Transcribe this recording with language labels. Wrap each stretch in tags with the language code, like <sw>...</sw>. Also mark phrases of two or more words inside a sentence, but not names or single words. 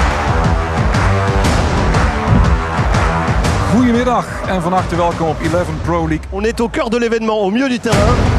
<nl>Goedemiddag en van harte welkom op 11 Pro League.</nl> <fr>On est au cœur de l'événement, au milieu du terrain.</fr>